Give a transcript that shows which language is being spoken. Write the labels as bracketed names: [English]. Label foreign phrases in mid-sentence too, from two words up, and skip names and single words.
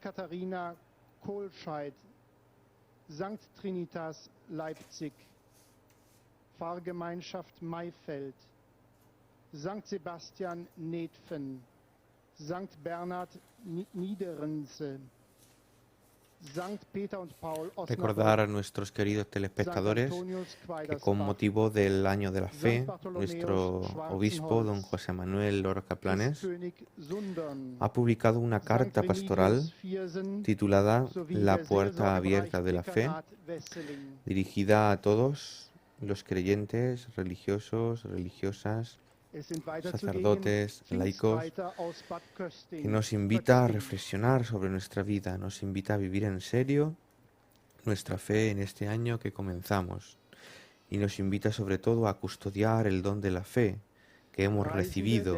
[Spanish] Katharina Kohlscheid, St. Trinitas Leipzig, Pfarrgemeinschaft Maifeld, St. Sebastian Netphen, St. Bernhard Niederense, Recordar a nuestros queridos telespectadores que con motivo del Año de la Fe, nuestro obispo, don José Manuel Lorca Planes, ha publicado una carta pastoral titulada La puerta abierta de la fe, dirigida a todos los creyentes, religiosos, religiosas, sacerdotes, laicos, que nos invita a reflexionar sobre nuestra vida, nos invita a vivir en serio nuestra fe en este año que comenzamos y nos invita sobre todo a custodiar el don de la fe que hemos recibido.